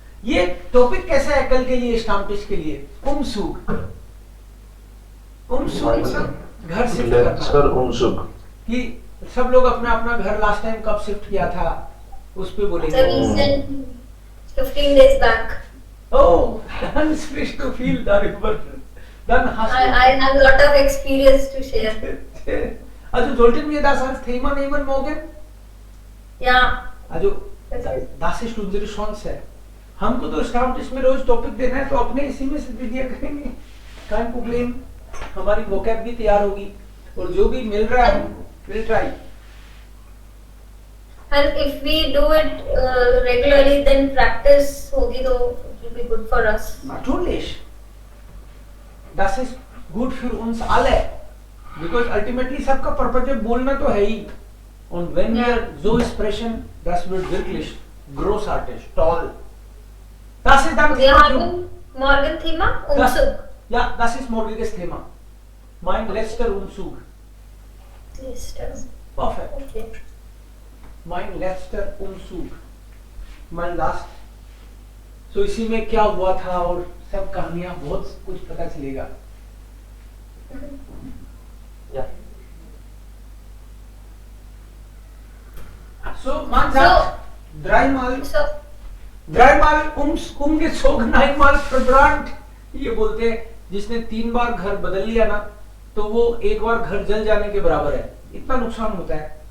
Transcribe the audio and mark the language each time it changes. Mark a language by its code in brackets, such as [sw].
[hi] ये टॉपिक कैसा है कल के लिए, स्टाम्पिश के लिए? उमसुग। उमसुग घर शिफ्ट लेक्चर उमसुग कि सब लोग अपना अपना घर लास्ट टाइम कब शिफ्ट किया था उस पे बोलेंगे। [en] So recent 15 days back. [de] Oh, dann sprichst du viel darüber. Dann hast du. [en] I have a lot of experience to share. [de] Also sollten wir das als Thema nehmen morgen? Ja. Also das ist unsere Chance. [hi] हमको तो स्टाम्पिश में रोज topic देना है तो अपने इसी में से भी दिया करेंगे, कोई प्रॉब्लम, हमारी वोकैब भी तैयार होगी और जो भी मिल रहा है [en] we'll try. And if we do it regularly, then [hi] practice होगी [en] तो it will be good for us. [de] Natürlich. Das ist gut für uns alle. [en] Because ultimately [hi] सबका पर्पज है बोलना तो है ही. [de] Und wenn wir so sprechen, das wird wirklich großartig, toll. Das ist dann Wir haben morgen Thema Umzug. Ja, das ist morgiges Thema. Mein letzter Umzug. Perfekt. Okay. Mein letzter Umzug. Mein [en] last. So [hi] इसी में क्या हुआ था और सब कहानियां बहुत कुछ पता चलेगा. [en] Yeah. [de] So man sagt dreimal umgezogen, einmal verbrannt. [hi] ये बोलते हैं जिसने 3 बार घर बदल लिया ना तो वो एक बार घर जल जाने के बराबर है, इतना नुकसान होता है.